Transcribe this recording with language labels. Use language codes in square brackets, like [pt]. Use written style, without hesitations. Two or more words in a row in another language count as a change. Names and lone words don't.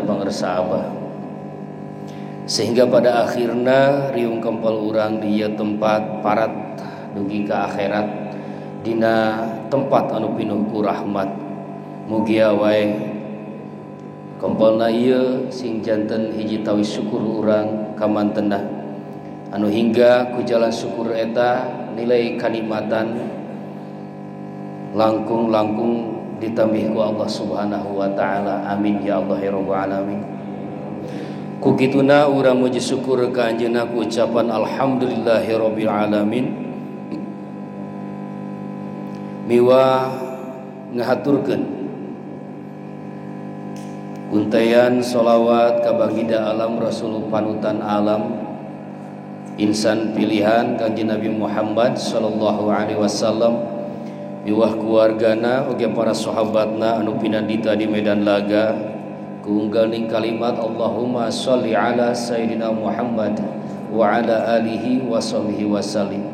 [su] pangersa Abah sehingga pada akhirna riung kempel urang di ieu tempat parat dugi ka akhirat dina tempat anu pinuh ku rahmat mugi wae kempelna ieu sing janten hiji tawis syukur urang ka mantenna anu hingga ku jalan syukur eta nilai kanikmatan langkung-langkung ditambih ku Allah [ar] سبحانه وتعالى. آمين يا الله يا رب العالمين. [su] Ku kituna urang muji syukur ka anjeunna ku ucapan [ar] الحمد لله رب العالمين. [su] Miwah ngahaturkeun kuntayan sholawat ka baginda alam Rasul panutan alam insan pilihan Kanjeng Nabi Muhammad [ar] صلى الله عليه وسلم [su] miwah keluargana oge para sahabatna anu pinandita di medan laga kuunggalning kalimat [ar] اللهم صل على سيدنا محمد وعلى آله وصحبه وسلم.